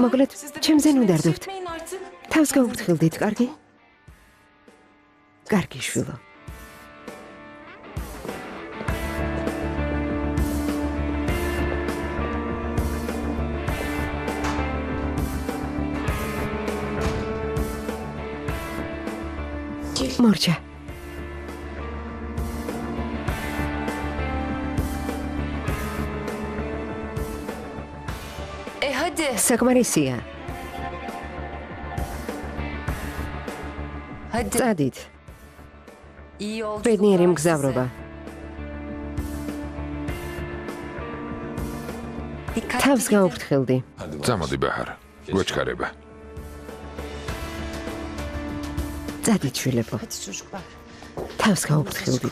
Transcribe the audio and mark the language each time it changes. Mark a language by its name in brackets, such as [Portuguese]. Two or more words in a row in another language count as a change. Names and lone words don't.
[Georgian] მოკლედ, [Turkish] Siz de [Georgian] ჩემზე ნუ [Turkish] peşine [Georgian] დარდობთ. [Turkish] düşmeyin artık. [Georgian] თავს გაუფრთხილდით, კარგი? კარგი შვილო. [Turkish] Gel. [Georgian] მორჩა, [Turkish] Hadi. [Georgian] საკმარისია. [Turkish] Hadi. [Georgian] წადით, [Turkish] İyi yolculuklar. [Georgian] ბედნიერი [Turkish] size. [Georgian] მგზავრობა. [Turkish] Dikkatli [Georgian] თავს [Turkish] gidin. [Georgian] გაუფრთხილდი. წამოდი ბაჰარ. გვეჩქარება. წადით შვილებო. [Turkish] Hadi çocuklar. [Georgian] თავს გაუფრთხილდით.